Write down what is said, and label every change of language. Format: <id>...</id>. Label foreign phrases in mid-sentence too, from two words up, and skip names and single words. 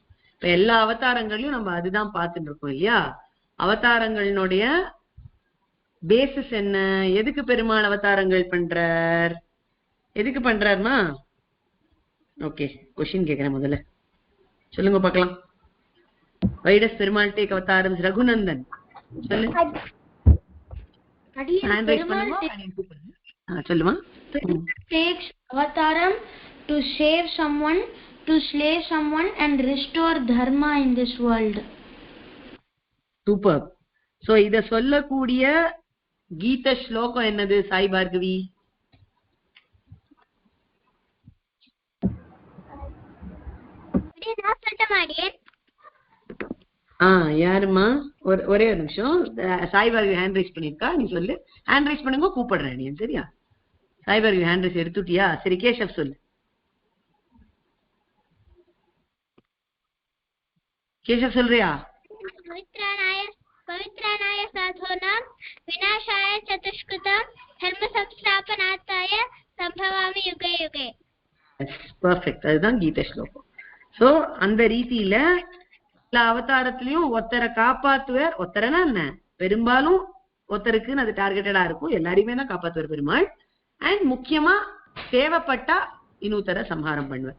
<ta>இப்ப எல்லா அவதாரங்களையும் நம்ம அதுதான் பார்த்துட்டு இருக்கோம் இல்லையா. அவதாரங்களினுடைய பேசிஸ் என்ன, எதுக்கு பெருமாள் அவதாரங்கள் பண்றார், எதுக்கு பண்றாருமா? ஓகே, கொஸ்டின் கேக்குறேன், முதல்ல சொல்லுங்க பார்க்கலாம்.</ta> <en>Why does பெருமாள் take அவதாரம்? ரகுநந்தன் சொல்லு.</en> <ta>சொல்லுமா.</ta> <en>Takes avataram to save someone, to slay someone and restore dharma in this world.</en> <ta>சூப்பர். சோ இத சொல்லக்கூடிய கீத ஸ்லோகம் என்னது சாய் பார்கவி? யாருமா? ஒரே ஒரு நிமிஷம். சாய் பார்கவி</ta> <en>hand raise</en> <ta>பண்ணிருக்கா, நீ சொல்லு.</ta> <en>hand raise</en> <ta>பண்ணுங்க, கூப்பிடுறேன் நீ. சரியா? சாய் பார்கவி</ta> <en>hand raise</en> <ta>எடுத்துட்டியா? சரி, கேஷவ் சொல்லு. கேஷவ் சொல்றியா?</ta> <sa>पवित्राणाय साधूनां विनाशाय चतुष्कृतं धर्म संस्थापनार्थाय संभवामि युगे युगे.</sa> <ta>பெர்ஃபெக்ட். அதுதான் கீத ஸ்லோகம். சோ அந்த ரீதியில எல்லா அவதாரத்திலயும் ஒருத்தரை காப்பாத்துவார். ஒருத்தரனா என்ன, பெரும்பாலும் ஒருத்தருக்குன்னு அது டார்கெட்டடா இருக்கும். எல்லாரையுமே தான் காப்பாத்துவார் பெருமாள். அண்ட் முக்கியமா தேவைப்பட்டா இன்னொருத்தர சம்ஹாரம் பண்ணுவார்.</ta>